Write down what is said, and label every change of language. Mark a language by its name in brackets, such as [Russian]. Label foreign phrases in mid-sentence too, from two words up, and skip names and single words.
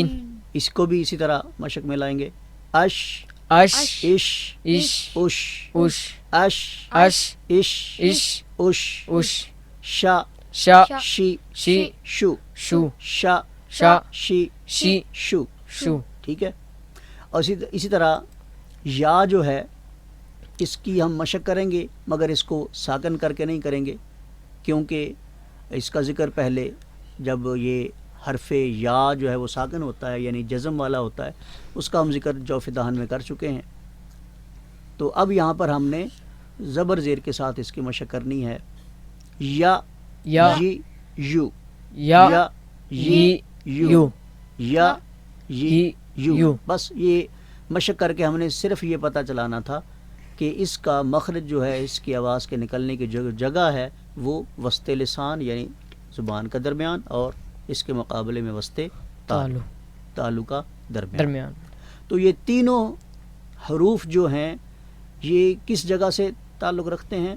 [Urdu] اس کو بھی اسی طرح مشق میں لائیں گے. اش اش اش اش اش اش اش اش اش اش اش اش شا شا شی شی شو شو شا شا شی شی شو. شو. ٹھیک ہے. اور اسی طرح یا جو ہے اس کی ہم مشق کریں گے مگر اس کو ساکن کر کے نہیں کریں گے، کیونکہ اس کا ذکر پہلے جب یہ حرف یا جو ہے وہ ساکن ہوتا ہے یعنی جزم والا ہوتا ہے، اس کا ہم ذکر جوف دہن میں کر چکے ہیں. تو اب یہاں پر ہم نے زبر زیر کے ساتھ اس کی مشق کرنی ہے. یا یا یی یو یا یا یی یو یو یا یی یو. یو. بس یہ مشق کر کے ہم نے صرف یہ پتہ چلانا تھا کہ اس کا مخرج جو ہے، اس کی آواز کے نکلنے کی جو جگہ ہے وہ وسط لسان یعنی زبان کا درمیان، اور اس کے مقابلے میں وسط تالو تالو کا درمیان. درمیان. تو یہ تینوں حروف جو ہیں یہ کس جگہ سے تعلق رکھتے ہیں؟